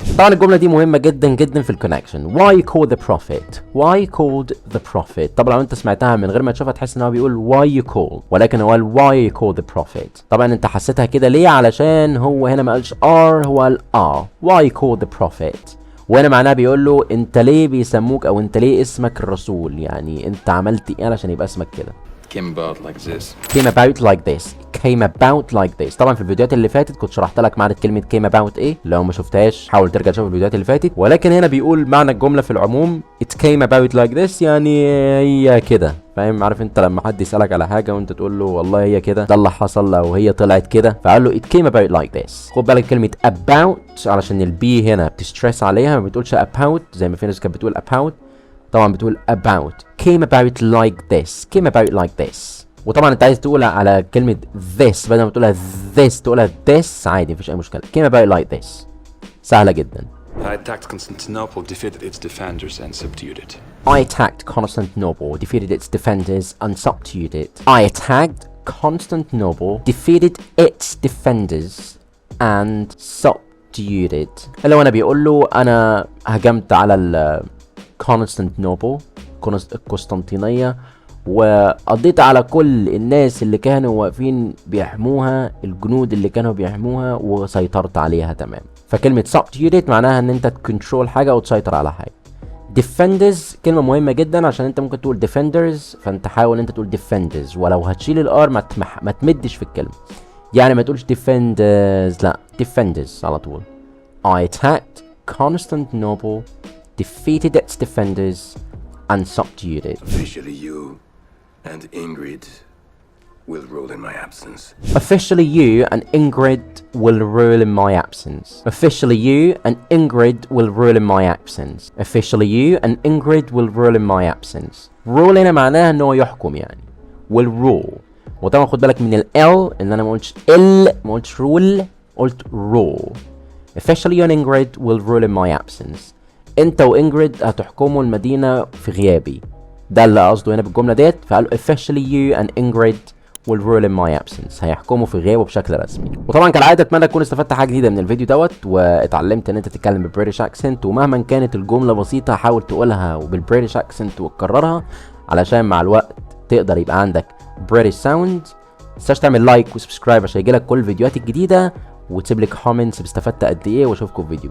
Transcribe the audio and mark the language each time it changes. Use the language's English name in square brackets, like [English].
[Arabic] طبعا الجمله دي مهمه جدا جدا في الكونكشن. [English] why called the prophet why called the prophet. [Arabic] طبعا لو انت سمعتها من غير ما تشوفها تحس ان هو بيقول [English] why you call، [Arabic] ولكن هو [English] why called the prophet. [Arabic] طبعا انت حسيتها كده ليه؟ علشان هو هنا ما قالش are، هو قال [English] why called the prophet، [Arabic] وهنا معناها بيقول له انت ليه بيسموك او انت ليه اسمك الرسول، يعني انت عملت ايه علشان يبقى اسمك كده. [English] came about like this. came about like this came about like this. [Arabic] طبعا في الفيديوهات اللي فاتت كنت شرحت لك معنى كلمه came about ايه، لو ما شفتهاش حاول ترجع تشوف الفيديوهات اللي فاتت. ولكن هنا بيقول معنى الجمله في العموم [English] it came about like this، [Arabic] يعني هي كده، فاهم؟ عارف انت لما حد يسالك على حاجه وانت تقول له والله هي كده، ده اللي حصل او هي طلعت كده، فقال له it came about like this. خد بالك كلمه about علشان البي هنا بتستريس عليها، ما بتقولش about زي ما في ناس كانت بتقول about، طبعا بتقول about. [English] came about like this came about like this. [Arabic] وطبعا انت عايز تقول على كلمة this بدل ما تقولها this تقولها this عادي، مفيش اي مشكلة. [English] came about like this [Arabic] سهلة جدا. [English] I attacked Constantinople, defeated its defenders and subdued it. I attacked Constantinople, defeated its defenders and subdued it. I attacked Constantinople, defeated its defenders and subdued it. [Arabic] اللي هو انا بيقول له انا هجمت على Constantinople القسطنطينية، وقضيت على كل الناس اللي كانوا واقفين بيحموها، الجنود اللي كانوا بيحموها، وسيطرت عليها تمام. فكلمة subjugate معناها ان انت تكنترول حاجة او تسيطر على حاجة. defenders كلمة مهمة جدا عشان انت ممكن تقول defenders، فانت حاول انت تقول defenders، ولو هتشيل الار ما تمدش في الكلمة، يعني ما تقولش defenders، لا defenders على طول. [English] I attacked Constantinople, defeated its defenders and subdued it. Officially you and Ingrid will rule in my absence. Officially you and Ingrid will rule in my absence. Officially you and Ingrid will rule in my absence. Officially you and Ingrid will rule in my absence. [Arabic] Rule هنا معناها انه يحكم يعني. [English] will rule. [Arabic] وطبعا خد بالك من ال L ان انا ما قلتش ما قلتش rule، قلت rule. [English] Officially you and Ingrid will rule in my absence. [Arabic] انت وانجريد هتحكموا المدينة في غيابي، ده اللي قصده هنا بالجملة ديت. فقالوا [English] officially you and Ingrid will rule in my absence، [Arabic] هيحكموا في غيابه بشكل رسمي. وطبعا كالعادة اتمنى تكون استفدت حاجة جديدة من الفيديو دوت، واتعلمت ان انت تتكلم بالبريتش اكسنت، ومهما كانت الجملة بسيطة حاول تقولها بالبريتش اكسنت وتكررها علشان مع الوقت تقدر يبقى عندك بريتش ساوند. متنساش تعمل لايك وسبسكرايب عشان يجيلك كل الفيديوهات الجديدة، وتسيب لي كومنتس استفدت قد ايه، واشوفكم في فيديو